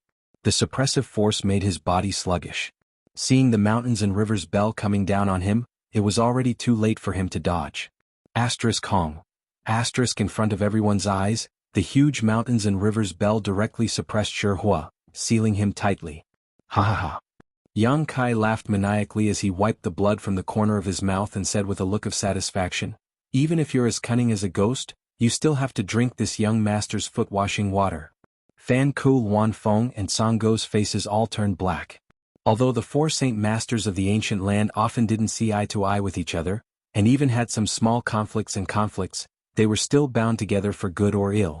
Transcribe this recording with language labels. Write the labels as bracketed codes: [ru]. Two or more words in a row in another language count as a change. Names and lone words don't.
[en] The suppressive force made his body sluggish. Seeing the mountains and rivers bell coming down on him, it was already too late for him to dodge. Hong. In front of everyone's eyes, the huge mountains and rivers bell directly suppressed Shihua, sealing him tightly. Ha ha ha. Yang Kai laughed maniacally as he wiped the blood from the corner of his mouth and said with a look of satisfaction, "Even if you're as cunning as a ghost, you still have to drink this young master's foot-washing water." Fan Ku, Luan Feng and Sango's faces all turned black. Although the four Saint Masters of the ancient land often didn't see eye to eye with each other, and even had some small conflicts, they were still bound together for good or ill.